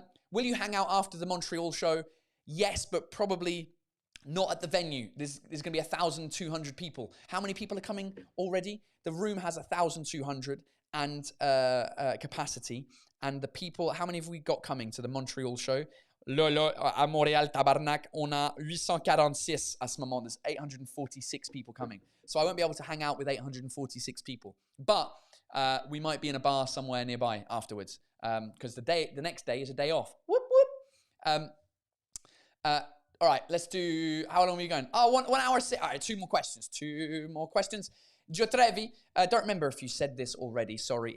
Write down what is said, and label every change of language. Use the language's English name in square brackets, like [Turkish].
[English] Will you hang out after the Montreal show? Yes, but probably not at the venue. There's going to be 1,200 people. How many people are coming already? The room has 1,200 and capacity. And the people, how many have we got coming to the Montreal show? [French] À Montréal, tabarnak, on a 846 à ce moment. [English] There's 846 people coming. So I won't be able to hang out with 846 people. But we might be in a bar somewhere nearby afterwards. Because the next day is a day off. Whoop, whoop. All right, let's do... How long are we going? Oh, 1 hour... All right, 2 more questions. 2 more questions. Giotrevi, don't remember if you said this already, sorry.